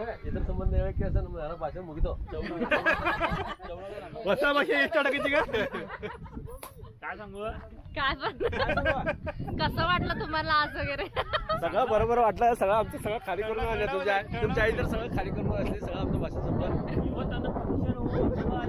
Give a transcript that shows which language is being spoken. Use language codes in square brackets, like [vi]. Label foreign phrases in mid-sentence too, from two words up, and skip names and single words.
[kn] ಇದ್ರ ಸಂಬಂಧ ಹೇಳಕ್ಕೆ ನಮ್ಮ ಯಾರೋ ಭಾಷೆ ಮುಗಿತು. ಹೊಸ ಭಾಷೆ ಎಷ್ಟು ಆಡಕೈತಿ ಈಗ? [mr] कसं वाटलं तुम्हाला आज वगैरे? सगळं बरोबर वाटलं. सगळं आमचं सगळं खाली करून तुमच्या आई तर सगळं खाली करून असते. सगळं आमचं भाषा संपलं.